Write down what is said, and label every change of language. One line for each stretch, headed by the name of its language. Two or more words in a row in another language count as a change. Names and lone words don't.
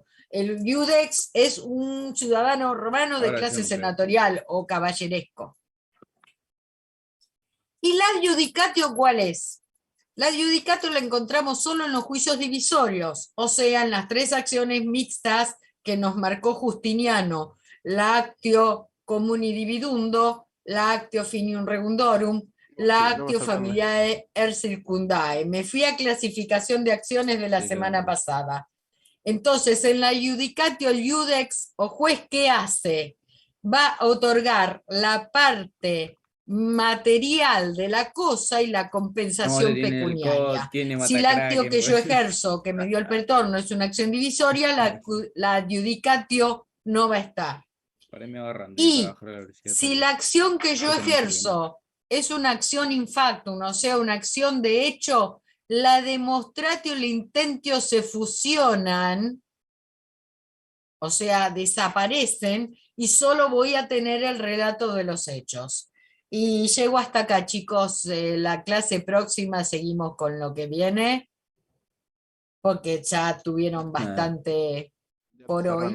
Spanish: El iudex es un ciudadano romano de clase senatorial o caballeresco. ¿Y la adjudicatio cuál es? La adjudicatio la encontramos solo en los juicios divisorios, o sea, en las 3 acciones mixtas que nos marcó Justiniano, la
Latin: actio comuni dividundo,
Spanish: la
Latin: actio finium regundorum,
Spanish: la
Latin: actio familiae er circundae.
Spanish: Me fui a clasificación de acciones de la semana pasada. Entonces, en la adjudicatio, el iudex o juez, ¿qué hace? Va a otorgar la parte material de la cosa y la compensación pecuniaria. Si el actio que yo ejerzo, que me dio el pretorno, es una acción divisoria, la adjudicatio no va a estar. Y si la acción que yo ejerzo es una acción
Latin: in factum,
Spanish: o sea, una acción de hecho, la demonstratio y el intentio se fusionan, o sea, desaparecen, y solo voy a tener el relato de los hechos. Y llego hasta acá, chicos. La clase próxima seguimos con lo que viene, porque ya tuvieron bastante por hoy.